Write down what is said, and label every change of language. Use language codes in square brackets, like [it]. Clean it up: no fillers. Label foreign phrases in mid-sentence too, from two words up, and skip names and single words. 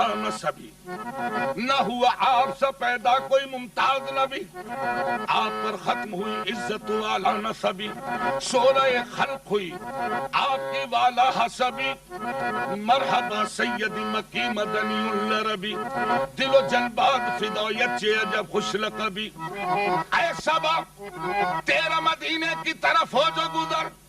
[ur] نسبی، نہ ہوا آپ سے پیدا کوئی ممتاز نبی، آپ پر ختم ہوئی عزت و اعلیٰ نسبی، شورہ خلق ہوئی آپ کی والا حسبی، [ar] مرحبا سید مکی مدنی العربی، [fa] دل و جنباد فدایت چے عجب خوش لقبی، [ur] اے سبا تیرا مدینے کی طرف ہو جو گزر